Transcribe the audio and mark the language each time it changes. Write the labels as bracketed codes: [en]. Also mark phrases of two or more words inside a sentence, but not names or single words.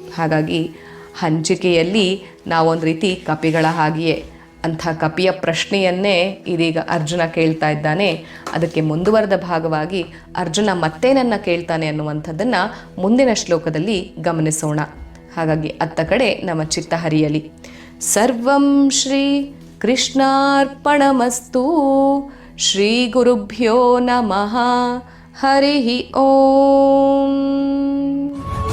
[kn] ಹಾಗಾಗಿ ಹಂಚಿಕೆಯಲ್ಲಿ ನಾವೊಂದು ರೀತಿ ಕಪಿಗಳ ಹಾಗೆಯೇ ಅಂಥ ಕಪಿಯ ಪ್ರಶ್ನೆಯನ್ನೇ ಇದೀಗ ಅರ್ಜುನ ಕೇಳ್ತಾ ಇದ್ದಾನೆ. ಅದಕ್ಕೆ ಮುಂದುವರೆದ ಭಾಗವಾಗಿ ಅರ್ಜುನ ಮತ್ತೇನನ್ನ ಕೇಳ್ತಾನೆ ಅನ್ನುವಂಥದ್ದನ್ನು ಮುಂದಿನ ಶ್ಲೋಕದಲ್ಲಿ ಗಮನಿಸೋಣ. ಹಾಗಾಗಿ ಅತ್ತ ಕಡೆ ನಮ್ಮ ಚಿತ್ತ ಹರಿಯಲಿ. [sa] ಸರ್ವಂ ಶ್ರೀ ಕೃಷ್ಣಾರ್ಪಣಮಸ್ತು. ಶ್ರೀ ಗುರುಭ್ಯೋ ನಮಃ. ಹರಿ ಓಂ.